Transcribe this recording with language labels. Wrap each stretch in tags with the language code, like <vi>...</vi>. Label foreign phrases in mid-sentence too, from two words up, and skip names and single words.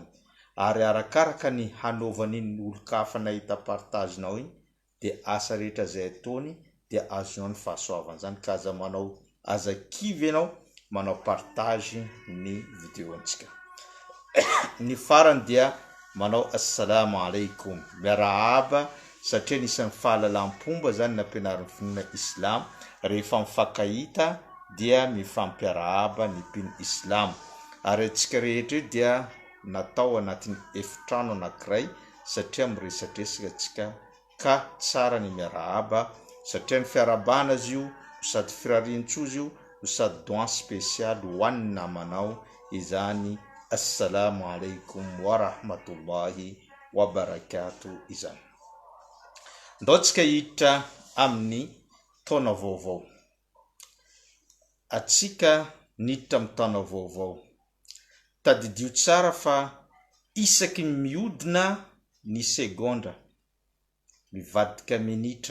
<mg>Ary arakaraka ny hanaovan'iny olo-kafa nahita partagenao iny dia asa rehetra zay ataony dia azonao ny fahasoavana zany. Ka aza manao, aza kivy ianao manao partage ny vidéo antsika. Ny farany dia manao</mg> <ar>السلام عليكم,</ar> <mg>miarahaba, satria nisan'ny fahalalam-pomba zany nampianarin'ny finoana Islam rehefa mifankahita dia mifampiarahaba ny mpino Islam. Ary antsika rehetra dia natao anatin'ny efitrano anankiray satria miresadresaka antsika ka tsara ny miarahaba satria ny fiarabana azy io sady firarian-tsozy io sady</mg> <fr>doigt spécial</fr> <mg>ho an'ny namanao izany</mg> <ar>السلام عليكم ورحمة الله وبركاته</ar> <mg>izany. Ndao tsika hiditra amin'ny taona vaovao. Atsika niditra amin'ny taona vaovao. Tadidio tsara fa isaky miodina ny segondra mivadika minitra.</mg>